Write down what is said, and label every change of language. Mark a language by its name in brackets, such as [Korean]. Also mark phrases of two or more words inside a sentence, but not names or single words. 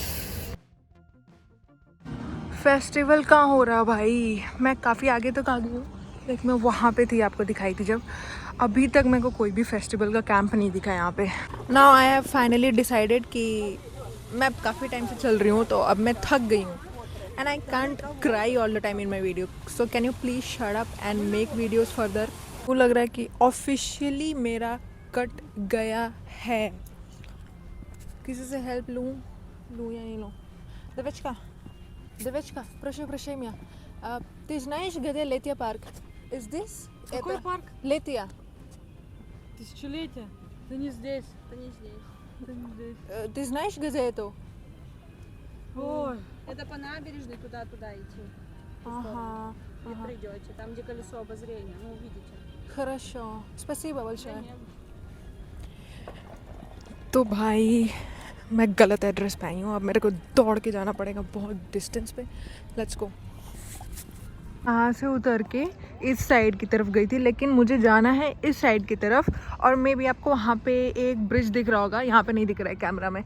[Hindi] फेस्टिवल कहाँ हो रहा भाई? मैं काफ़ी आगे तक आ गई हूँ, लाइक मैं वहाँ पे थी, आपको दिखाई थी जब। अभी तक मेरे को कोई भी फेस्टिवल का कैंप नहीं दिखा यहाँ पे। [English] Now I have finally decided [Hindi] कि मैं काफ़ी टाइम से चल रही हूँ, तो अब मैं थक गई हूँ, [English] And I can't cry all the time in my video, so can you please shut up and make videos further. [Hindi] वो लग रहा है कि ऑफिशियली मेरा कट गया है। किसी से हेल्प लूँ या नहीं लूँ? [Russian] Девочка, прошу прощения. Ты знаешь, где Летия парк? [English] Is this? [Russian] Какой парк? Летия. Тысячелетие? Да не здесь. Да не здесь. Да не здесь. Ты знаешь, где это? Ой. Это по набережной туда идти. Ага. И придете. Там, где колесо обозрения. Ну, увидите. Хорошо. Спасибо большое. [Hindi] तो भाई मैं गलत एड्रेस पे आई हूँ, अब मेरे को दौड़ के जाना पड़ेगा बहुत डिस्टेंस पे। [English] Let's go. [Hindi] यहाँ से उतर के इस साइड की तरफ गई थी, लेकिन मुझे जाना है इस साइड की तरफ, और मे बी आपको वहाँ पे एक ब्रिज दिख रहा होगा, यहाँ पे नहीं दिख रहा है कैमरा में।